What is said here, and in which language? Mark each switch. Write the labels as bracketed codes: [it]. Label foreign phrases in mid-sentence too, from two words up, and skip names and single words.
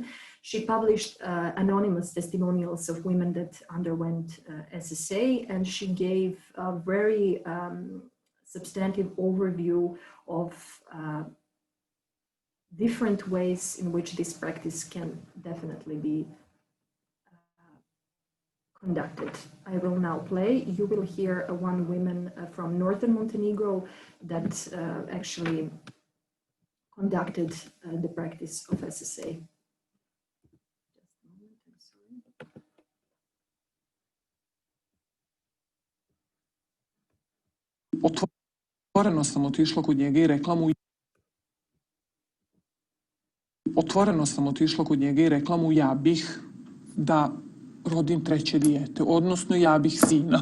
[en] She published anonymous testimonials of women that underwent SSA, and she gave a very substantive overview of different ways in which this practice can definitely be conducted. I will now play. You will hear one woman from northern Montenegro that actually conducted the practice of SSA. Just a moment, I'm sorry. [sr] Otvoreno sam otišla kod njega i rekla mu ja bih da rodim treće dijete, odnosno ja bih sina.